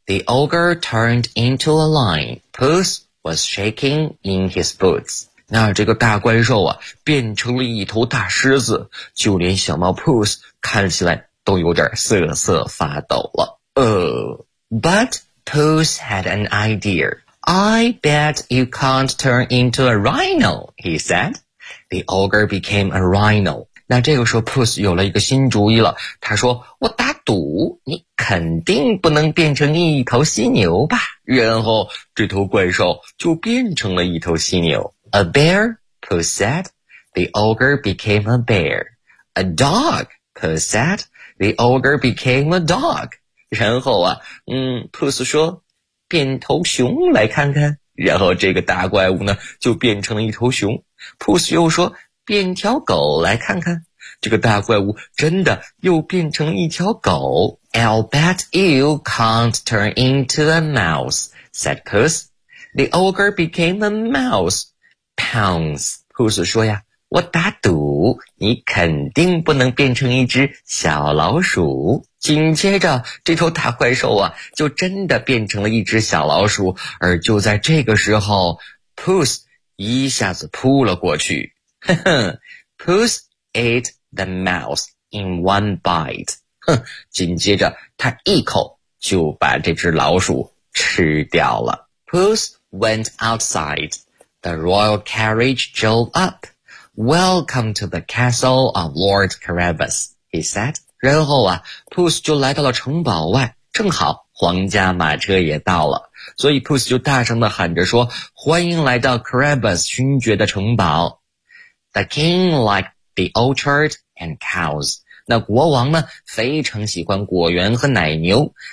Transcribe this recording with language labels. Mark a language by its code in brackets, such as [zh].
[en] The ogre turned into a lion. Puss was shaking in his boots. [zh] 那这个大怪兽啊变成了一头大狮子，就连小猫 Puss 看起来都有点瑟瑟发抖了。 [en] But Puss had an idea. I bet you can't turn into a rhino, he said. The ogre became a rhino. [zh] 那这个时候 Puss 有了一个新主意了，他说我打赌你肯定不能变成一头犀牛吧。然后这头怪兽就变成了一头犀牛。 [en] A bear, Puss said. The ogre became a bear. A dog, Puss said. The ogre became a dog. [zh] 然后啊，Puss 说，变头熊来看看。然后这个大怪物呢，就变成了一头熊。Puss 又说，变条狗来看看。这个大怪物真的又变成了一条狗。 [en] I'll bet you can't turn into a mouse, said Puss. The ogre became a mouse. Pounce, [zh] Puss 说呀，我打赌你肯定不能变成一只小老鼠。紧接着这头大怪兽啊就真的变成了一只小老鼠，而就在这个时候 Puss 一下子扑了过去。 [en] Puss ate the mouse in one bite. [zh] 紧接着他一口就把这只老鼠吃掉了。 [en] Puss went outside. The royal carriage drove up. Welcome to the castle of Lord Carabas, he said. [zh] 然后啊 ,Puss 就来到了城堡外，正好皇家马车也到了。所以 Puss 就大声地喊着说，欢迎来到 Carabas 勋爵的城堡。 [en] The king liked the orchard and cows. [zh] 那国王呢非常喜欢果园和奶牛。